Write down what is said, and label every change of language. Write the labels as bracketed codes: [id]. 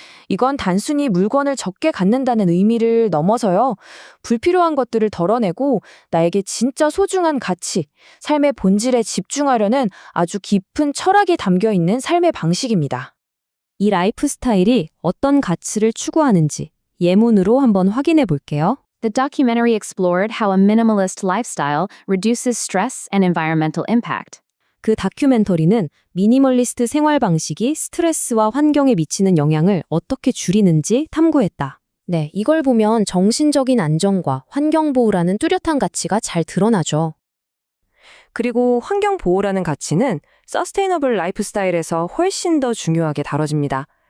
[ko] 이건 단순히 물건을 적게 갖는다는 의미를 넘어서요. 불필요한 것들을 덜어내고 나에게 진짜 소중한 가치, 삶의 본질에 집중하려는 아주 깊은 철학이 담겨 있는 삶의 방식입니다. 이 라이프 스타일이 어떤 가치를 추구하는지 예문으로 한번 확인해 볼게요. [en] The documentary explored how a minimalist lifestyle reduces stress and environmental impact. [ko] 그 다큐멘터리는 미니멀리스트 생활 방식이 스트레스와 환경에 미치는 영향을 어떻게 줄이는지 탐구했다. 네, 이걸 보면 정신적인 안정과 환경 보호라는 뚜렷한 가치가 잘 드러나죠. 그리고 환경 보호라는 가치는 서스테이너블 라이프 스타일에서 훨씬 더 중요하게 다뤄집니다.